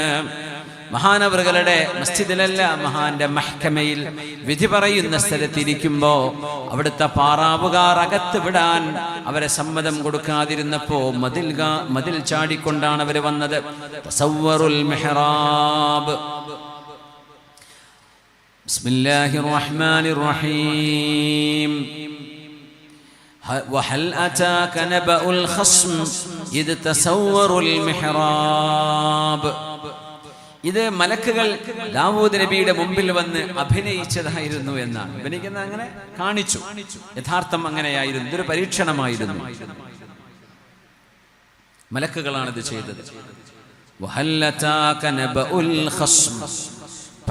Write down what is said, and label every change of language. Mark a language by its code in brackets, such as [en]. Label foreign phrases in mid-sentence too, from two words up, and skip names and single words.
[ml] മഹാനവറുകളുടെ മസ്ജിദിലല്ല, മഹാന്റെ മഹ്കമയിൽ വിധി പറയുന്ന സ്ഥലത്തിരിക്കുമ്പോ അവിടുത്തെ പാറാവുകാർ അകത്ത് വിടാൻ അവരെ സമ്മതം കൊടുക്കാതിരുന്നപ്പോ മതിൽ ചാടിക്കൊണ്ടാണ് അവര് വന്നത്. [ar] تسوروا المحراب. بسم الله الرحمن الرحيم. وهل أتاك نبأ الخصم إذ تسوروا المحراب. [ml] ഇത് മലക്കുകൾ ദാവൂദ് നബിയുടെ മുമ്പിൽ വന്ന് അഭിനയിച്ചതായിരുന്നു എന്നാണ്. അഭിനയിക്കുന്നത് അങ്ങനെ കാണിച്ചു, യഥാർത്ഥം അങ്ങനെയായിരുന്നു. ഇതൊരു പരീക്ഷണമായിരുന്നു. മലക്കുകളാണ് ഇത് ചെയ്തത്.